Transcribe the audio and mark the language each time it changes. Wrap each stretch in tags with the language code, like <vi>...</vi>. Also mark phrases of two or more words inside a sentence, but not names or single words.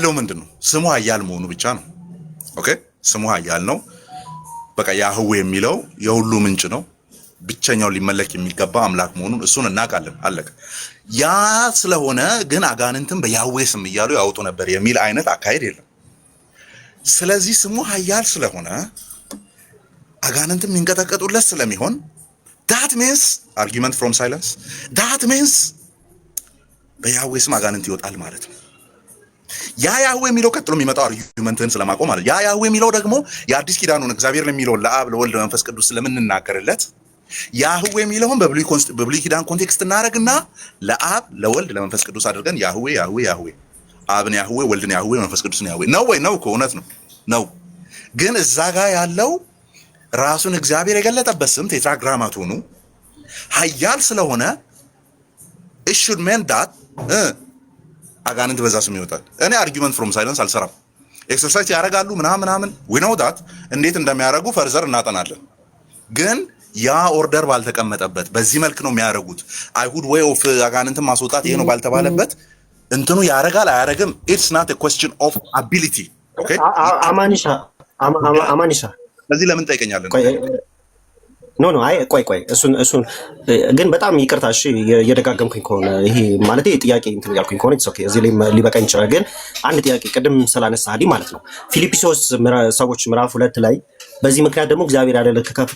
<am>ስሙ ኃያል መሆኑ ብቻ ነው። ኦኬ ስሙ ኃያል ነው። በቃ ያህዌ የሚለው የሁሉ ምንጭ ነው። ብቸኛው ሊመለክ የሚገባ አምላክ መሆኑን እሱን እናውቃለን። አለቀ። ያ ስለሆነ ግን አጋንንትን በያህዌ ስም እያሉ ያወጡ ነበር የሚል አይነት አካሄድ የለም። ስለዚህ ስሙ ኃያል ስለሆነ አጋንንትን የሚንቀጠቀጡለት ስለሚሆን</am> <en>that means argument from silence that means</en> <am>በያህዌ ስም አጋንንት ይወጣል ማለት ነው። ያ ያህዌ የሚለው ቀጥሎ የሚመጣው አርጊመንትን ስለማቆም ማለት ያ ያህዌ የሚለው ደግሞ የአዲስ ኪዳኑን እግዚአብሔር የሚለው ለአብ ለወልድ ለመንፈስ ቅዱስ ስለምንናገርለት ያህዌ የሚለውን በብሉይ ኪዳን ኮንቴክስት እናደርግና ለአብ ለወልድ ለመንፈስ ቅዱስ አድርገን ያህዌ ያህዌ ያህዌ አብን ያህዌ ወልድን ያህዌ መንፈስ ቅዱስን ያህዌ ነው ወይ ነው እኮ እውነት ነው ነው። ግን እዛ ጋር ያለው ራሱን እግዚአብሔር የገለጠበት ስም ቴትራግራማቶኑ ኃያል ስለሆነ</am> <en>it should mean that</en> <am>አጋንንት በዛ ስም ይወጣል። እኔ</am> <en>argument from silence</en> <am>አልሰራም። ኤክሰርሳይዝ ያደርጋሉ ምናምን</am> <en>we know that</en> <am>እንዴት እንደሚያደርጉ ፈርዘር እናጠናለን። ግን ያ ኦርደር ባልተቀመጠበት በዚህ መልክ ነው የሚያደርጉት። አይሁድ ወይ ኦፍ አጋንንትን ማስወጣት ይሄ ነው ባልተባለበት እንትኑ ያደርጋል አያደርግም</am> <en>it's not a question of ability okay</en> <am>አማኒሻ ስለዚህ ለምን ጠይቀኛለን? ኖ አይ ቆይ እሱን ግን በጣም ይቅርታ እሺ፣ እየደጋገምኩኝ ከሆነ ይሄ ማለት ጥያቄ እንትን ያልኩኝ ከሆነ ኦኬ፣ እዚህ ላይ ሊበቃኝ ይችላል። ግን አንድ ጥያቄ ቅድም ስላነሳህልኝ ማለት ነው ፊልጵስዩስ ሰዎች ምዕራፍ 2 ላይ በዚህ ምክንያት ደግሞ እግዚአብሔር ያለ ከፍ</am>